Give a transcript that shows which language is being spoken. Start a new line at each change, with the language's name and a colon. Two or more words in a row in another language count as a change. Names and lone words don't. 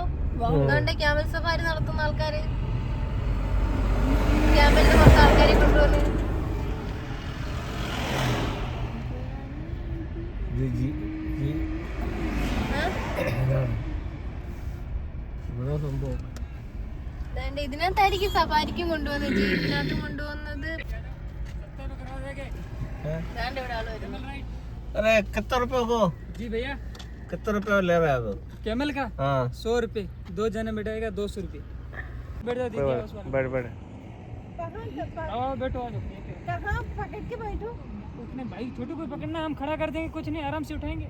Malayalam: അതുകൊണ്ട്
English: camel safari
Malayalam: നടത്തുന്ന ആൾക്കാര് ക്യാമലിന്റെ മൊത്തം ആൾക്കാരെ കൊണ്ടുവന്ന് ഇതിനകത്തായിരിക്കും സഫാരിക്കും കൊണ്ടുവന്നത്, ജീപ്പിനകത്തും കൊണ്ടുവന്നത്. ഇവിടെ ആള് വരുന്നു.
Hindi: अरे कितना रुपए को जी भैया कितना रुपए ले रहे हैं कैमल का? हाँ 100 रुपए, 2 जने बैठेगा 200 रुपए। बैठ जाओ दीदी बस वाला। बैठ बैठ आओ बैठो आ जाओ। कहाँ पकड़ के बैठो? उठने भाई छोटू को पकड़ना, हम खड़ा कर देंगे, कुछ नहीं, आराम से उठाएंगे।